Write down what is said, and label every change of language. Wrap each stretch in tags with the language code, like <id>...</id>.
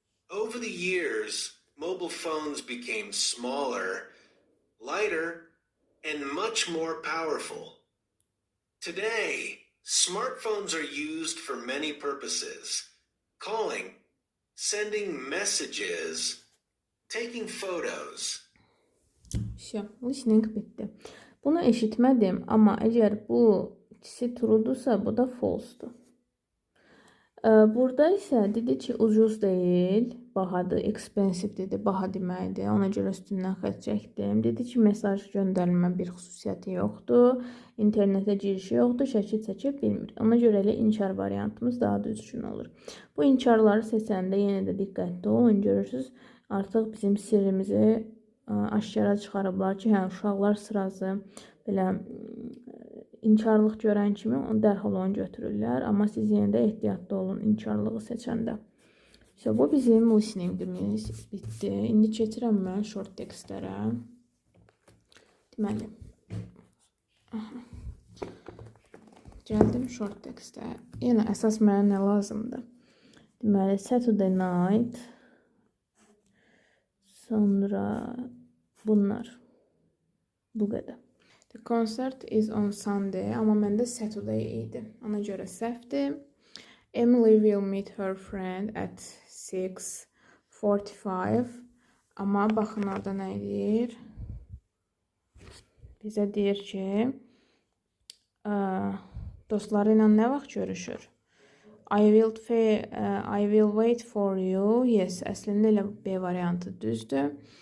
<en>Over the years, mobile phones became smaller, lighter, and much more powerful. Today, smartphones are used for many purposes: calling, sending messages, taking photos.</en> <az>Listening bitdi. Bunu eşitmədim, amma əgər bu ikisi true'dursa, bu da false'dur. Burada isə dedi ki, ucuz deyil, bahadır, expensive dedi, baha deməkdir. Ona görə üstündən xətt çəkdim. Dedi ki, mesaj göndərilmə bir xüsusiyyəti yoxdur, internetə girişi yoxdur, şəkil çəkə bilmir. Ona görə elə inkar variantımız daha düzgün olur. Bu inkarları seçəndə yenə də diqqətli olun, görürsünüz, artıq bizim sirrimizi aşkara çıxarıblar ki, hə, uşaqlar sırası belə inkarlıq görən kimi dərhal onu götürürlər. Amma siz yenə də ehtiyatlı olun inkarlığı seçəndə. Bu bizim listeningimiz bitdi. İndi keçirəm mən short textlərə. Deməli, gəldim short textə. Yenə əsas mənə nə lazımdır? Deməli,</az> <en>Saturday night,</en> <az>sonra bunlar. Bu qədər.</az> <en>The concert is on Sunday,</en> <az>amma məndə Saturday idi. Ona görə səhvdir.</az> <en>Emily will meet her friend at 6:45.</en> <az>Amma baxın orada nə deyir? Bizə deyir ki, dostları ilə nə vaxt görüşür?</az> <en>I will wait for you. Yes,</en> <az>əslində elə B variantı düzdür.</az>